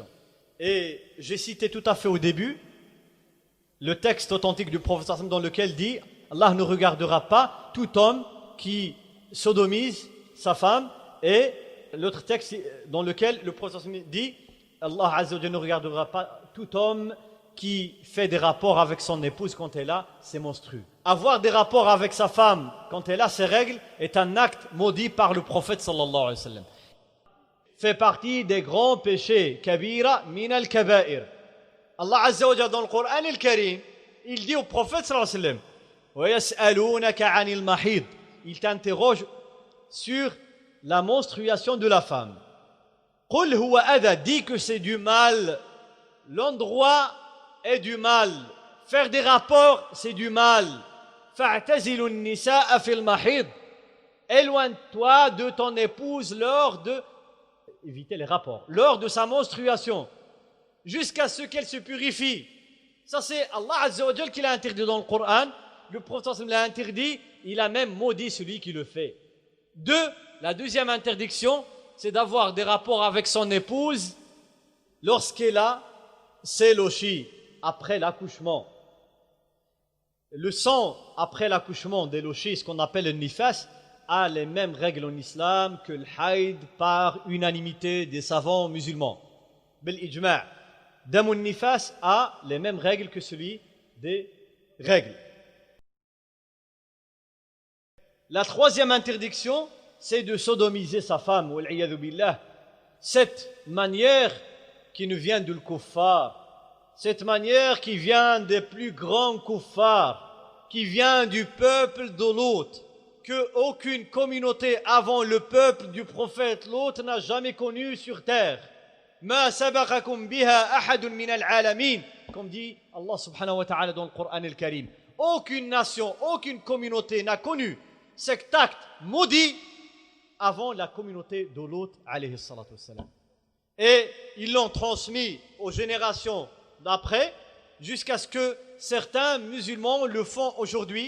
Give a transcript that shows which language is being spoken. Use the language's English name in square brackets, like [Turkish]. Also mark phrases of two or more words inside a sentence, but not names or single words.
[French] Et j'ai cité tout à fait au début le texte authentique du prophète [Arabic] صلى الله عليه وسلم [French] dans lequel dit « Allah ne regardera pas tout homme qui sodomise sa femme » et l'autre texte dans lequel le prophète [Arabic] صلى الله عليه وسلم [French] dit « [Arabic] الله عز وجل [French] ne regardera pas tout homme qui fait des rapports avec son épouse quand elle a ses menstrues. » Avoir des rapports avec sa femme quand elle a ses règles est un acte maudit par le prophète [Arabic] صلى الله عليه وسلم. [French] Fait partie des grands péchés, [Arabic] كبيرة من الكبائر. الله عز وجل [French] dans le Coran al-Karim, il dit au prophète [Arabic] صلى الله عليه وسلم, ويسألونك عن المحيض. [French] Il t'interroge sur la menstruation de la femme. [Arabic] قل هو أذى, [French] dit que c'est du mal. L'endroit est du mal. Faire des rapports, c'est du mal. [Arabic] فاعتزلوا النساء في المحيض. [French] Éloigne-toi de ton épouse lors de éviter les rapports, lors de sa menstruation, jusqu'à ce qu'elle se purifie. Ça c'est [Arabic] الله عز وجل [French] qui l'a interdit dans le Coran. Le prophète l'a interdit, il a même maudit celui qui le fait. La deuxième interdiction, c'est d'avoir des rapports avec son épouse lorsqu'elle a ses lochis après l'accouchement. Le sang après l'accouchement des lochis, ce qu'on appelle le nifas, a les mêmes règles en islam que le haïd par unanimité des savants musulmans. [Arabic] بالإجماع، دم النفاس [French] a les mêmes règles que celui des règles. La troisième interdiction, c'est de sodomiser sa femme, [Arabic] والعياذ بالله. [French] Cette manière qui nous vient du kuffar, cette manière qui vient des plus grands kuffars, qui vient du peuple de Lot, que aucune communauté avant le peuple du prophète Lot n'a jamais connu sur terre. [Arabic] ما سبقكم بها أحد من العالمين, [French] comme dit [Arabic] الله سبحانه وتعالى [French] dans le Coran al-Karim. Aucune nation, aucune communauté n'a connu cet acte maudit avant la communauté de Lot [Arabic] عليه الصلاة والسلام. [French] Et ils l'ont transmis aux générations d'après jusqu'à ce que certains musulmans le font aujourd'hui.